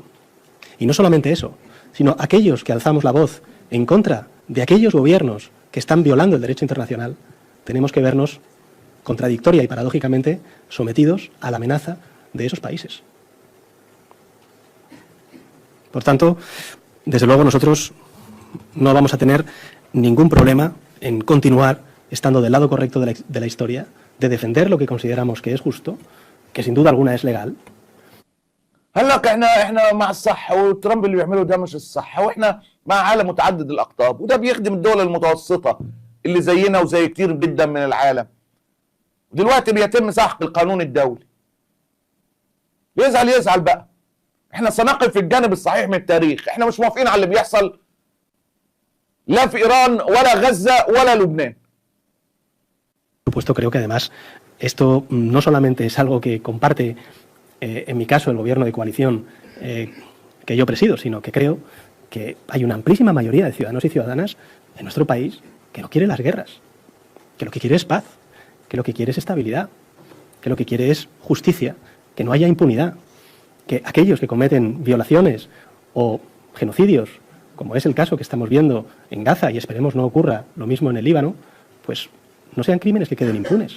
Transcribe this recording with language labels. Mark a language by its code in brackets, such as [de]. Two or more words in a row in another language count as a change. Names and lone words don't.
[es] Y no solamente eso, sino aquellos que alzamos la voz en contra de aquellos gobiernos que están violando el derecho internacional, tenemos que vernos contradictoria y paradójicamente sometidos a la amenaza de esos países. Por tanto, desde luego nosotros no vamos a tener ningún problema en continuar estando del lado correcto de la historia, de defender lo que consideramos que es justo, que sin duda alguna es legal. [ar] قال لك احنا مع الصح، وترامب اللي بيعمله ده مش الصح، واحنا مع عالم متعدد الاقطاب، وده بيخدم الدول المتوسطه اللي زينا وزي كتير جدا من العالم. دلوقتي بيتم سحق القانون الدولي. يزعل بقى. احنا سنقف في الجانب الصحيح من التاريخ، احنا مش موافقين على اللي بيحصل لا في ايران ولا غزه ولا لبنان. [es] Por supuesto, creo que además esto no solamente es algo que comparte en mi caso el gobierno de coalición que yo presido, sino que creo que hay una amplísima mayoría de ciudadanos y ciudadanas en nuestro país que no quiere las guerras, que lo que quiere es paz, que lo que quiere es estabilidad, que lo que quiere es justicia, que no haya impunidad, que aquellos que cometen violaciones o genocidios, como es el caso que estamos viendo en Gaza y esperemos no ocurra lo mismo en el Líbano, pues no sean crímenes que queden impunes.